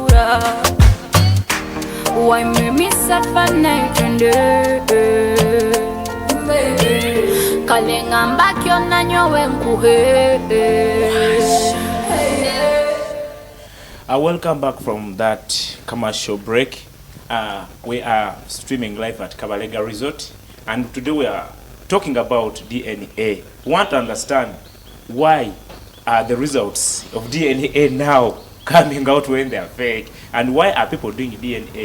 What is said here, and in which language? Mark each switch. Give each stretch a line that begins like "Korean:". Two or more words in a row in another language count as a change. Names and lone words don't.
English: Why make me suffer night and day?
Nyoro: Kalenga mbakyo nanyowe nkuhe.
English: Welcome back from that commercial break. We are streaming live at Kabalega Resort, and today we are talking about DNA. We want to understand why are the results of DNA now coming out when they are fake, and why are people doing DNA?